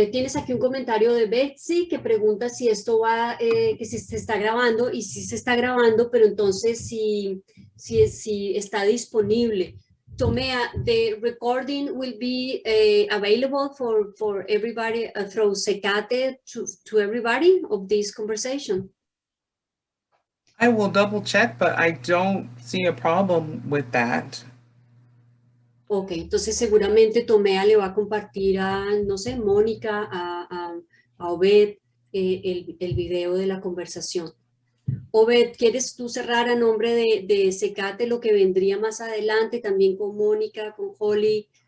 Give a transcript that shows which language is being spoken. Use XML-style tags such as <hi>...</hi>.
<es>Tienes aquí un comentario de Betsy que pregunta si esto va, que si se está grabando, y si se está grabando, pero entonces si está disponible.</es> <en>Tomea, the recording will be available for everybody through CCATE to everybody of this conversation. I will double check, but I don't see a problem with that.</en> <es>Ok, entonces seguramente Tomea le va a compartir a, no sé, Mónica, a Obed, el video de la conversación. Obed, ¿quieres tú cerrar a nombre de CCATE lo que vendría más adelante, también con Mónica, con Holly?</es>